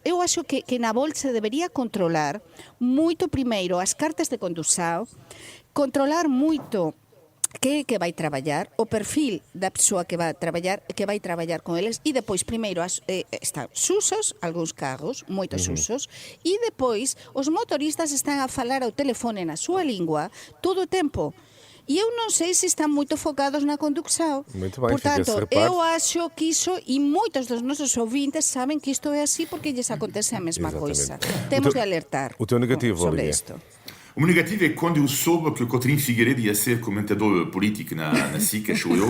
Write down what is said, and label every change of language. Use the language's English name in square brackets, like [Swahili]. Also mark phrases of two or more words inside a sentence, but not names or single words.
[Galician] Eu acho que na Volt se debería controlar moito primeiro as cartas de condução, controlar moito que vai traballar, o perfil da persoa que vai traballar con eles, e depois primeiro están susos, algúns carros, moitos usos, e depois os motoristas están a falar ao telefone na súa lingua todo o tempo. E eu non sei se están moito focados na conducção. [Portuguese] Muito bem, Portanto, fica esse reparo. [Galician] eu acho que iso, e moitos dos nosos ouvintes saben que isto é así porque lhes acontece a mesma [Portuguese] Exatamente. coisa. Temos O teu- de alertar o teu negativo, sobre Olivier. isto. O meu negativo é quando eu soube que o Coutinho Figueiredo ia ser comentador político na SIC, achou eu.